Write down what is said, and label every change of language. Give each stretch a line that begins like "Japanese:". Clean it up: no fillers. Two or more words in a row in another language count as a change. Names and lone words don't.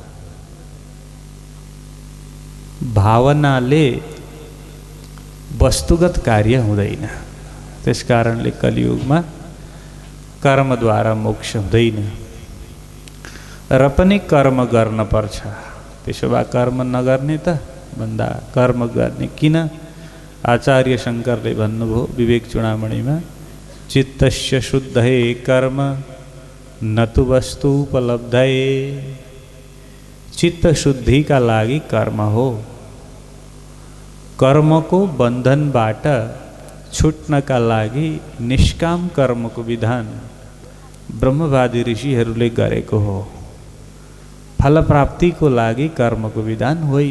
Nepali: भावनाले वस्तुगत कार्य हुँदैन। त्यसकारणले कलियुगमा कर्मद्वारा मोक्ष हुँदैन र पनि कर्म गर्न पर्छ। त्यसो भए कर्म नगर्ने त भन्दा कर्म गर्ने किन? आचार्य शङ्करले भन्नुभयो विवेक चूडामणिमा,
Sanskrit: चित्तस्य शुद्धये कर्म न तु वस्तु उपलब्धये।
Nepali: चित्त शुद्धिका लागि कर्म हो। कर्मको बन्धनबाट छुट्नका लागि निष्काम कर्मको विधान ब्रह्मवादी ऋषिहरूले गरेको हो। फल प्राप्तिको लागि कर्मको विधान होइन।